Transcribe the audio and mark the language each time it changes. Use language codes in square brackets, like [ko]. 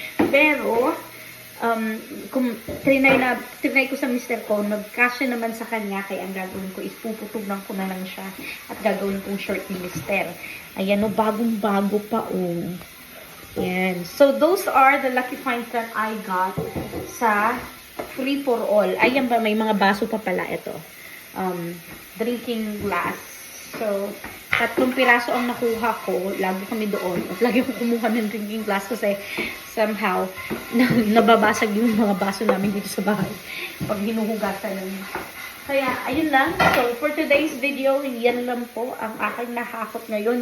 [tl] Pero, kung trinay ko sa mister ko, nagkasya naman sa kanya, kaya ang gagawin ko is puputugnan ko na lang siya at gagawin kong short ni mister. Ayan, bagong-bago pa, Ayan. [en] So, those are the lucky finds that I got sa Free for All. [tl] Ayan ba, may mga baso pa pala ito. Drinking glass. So, 3 piraso ang nakuha ko. Lagi kami doon. At lagi ko kumuha ng drinking glass kasi somehow, nababasag yung mga baso namin dito sa bahay. Pag hinuhugasan namin. Kaya, ayun lang. [en] So, for today's video, [tl] yan lang po ang aking nahakot ngayon.